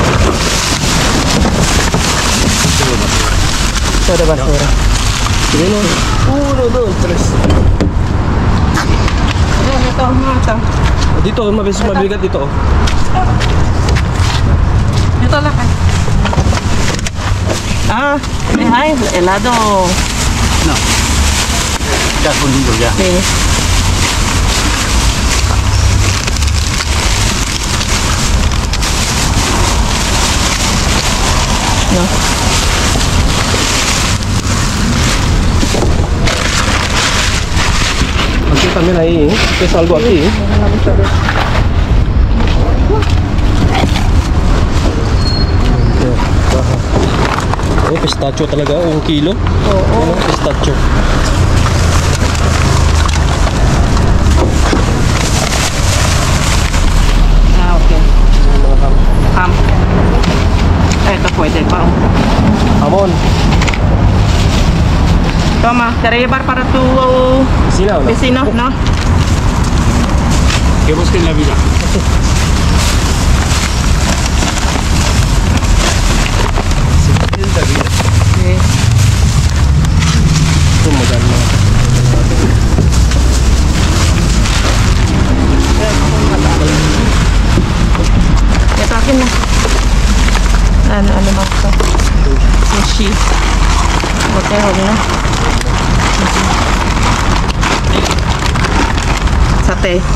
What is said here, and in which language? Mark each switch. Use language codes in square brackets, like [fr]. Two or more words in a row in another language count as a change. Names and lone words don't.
[es] Todo basura. [tl] Sige mo. 1, 2, 3. Ito, ito. Dito, mabis mabigat dito, oh. Ito lang. [es] Ah, hay helado. No. Está fundido ya. Sí. No. Aquí también ahí, es algo aquí. [tl] Oh, pistachio talaga, 1 kilo. Oo. Ano, pistachio. Ah, okay. Ham. Ito pwede pa. Hamon. [es] Toma, te llevar para tu [tl] Sila, no? [es] vecino, ¿no? Que busquen la vida. Sí. [tl] Ito maganda. Ito akin na. Ano ba ito? Sushi. Hotel na. Sate.